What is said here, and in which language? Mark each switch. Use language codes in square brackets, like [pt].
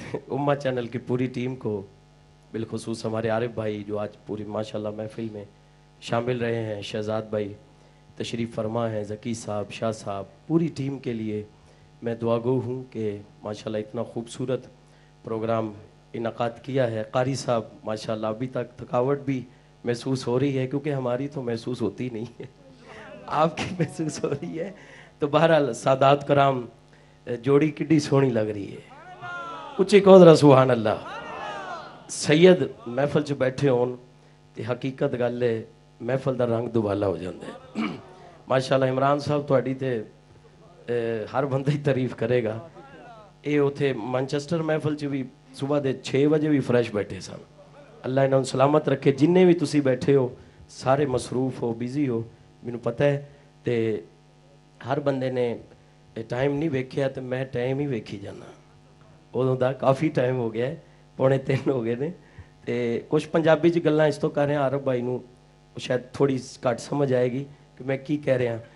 [ur] امہ چینل کی پوری ٹیم کو بالخصوص ہمارے عارف بھائی جو آج پوری ماشاءاللہ محفل میں شامل رہے ہیں, شہزاد بھائی تشریف فرما ہیں, ذکی صاحب, شاہ صاحب, پوری ٹیم کے لیے میں دعا گو ہوں کہ ماشاءاللہ اتنا خوبصورت پروگرام انعقاد کیا ہے. قاری صاحب ماشاءاللہ ابھی تک تھکاوٹ بھی محسوس ہو رہی ہے کیونکہ ہماری تو محسوس ہوتی نہیں ہے, آپ کی محسوس ہو رہی ہے. تو بہرحال سادات کرام جوڑی [pa] کڈی سونی [ur] لگ رہی ہے. اچھی کو ذرا سبحان اللہ. [pa] سید محفل چ بیٹھے ہون تے حقیقت گل ہے محفل دا رنگ دوبالا ہو جاندے. ماشاءاللہ عمران صاحب تہاڈی تے ہر بندہ ہی تعریف کرے گا. اے اوتھے مانچسٹر محفل چ بھی صبح دے 6 بجے بھی فریش بیٹھے سن. اللہ انہاں نوں سلامت رکھے. جننے بھی تسی بیٹھے ہو سارے مصروف ہو بیزی ہو مینوں پتہ ہے تے ہر بندے نے ٹائم نہیں ویکھیا تے میں ٹائم ہی ویکھی جانا. ادوں دا کافی ٹائم ہو گیا ہے, 2:45 ہو گئے نے. تے کچھ پنجابی چ گلاں اس تو کر رہے ہیں عرب بھائی نوں شاید تھوڑی گھٹ سمجھ آئے گی کہ میں کی کہہ رہا.